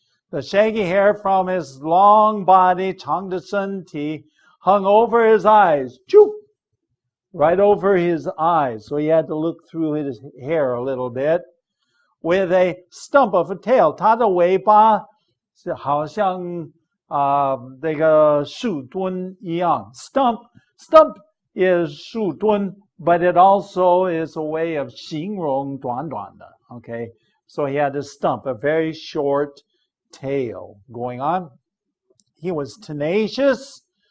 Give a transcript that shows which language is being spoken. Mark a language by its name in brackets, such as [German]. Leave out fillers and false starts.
[English] The shaggy hair from his long body, [Chinese] 长的身体, [English] hung over his eyes, right over his eyes. So he had to look through his hair a little bit with a stump of a tail. [Chinese] 他的尾巴好像这个树墩一样. [English] Stump is 树墩, but it also is a way of [Chinese] 形容短短的. [English] Okay, so he had a stump, a very short tail going on. He was tenacious.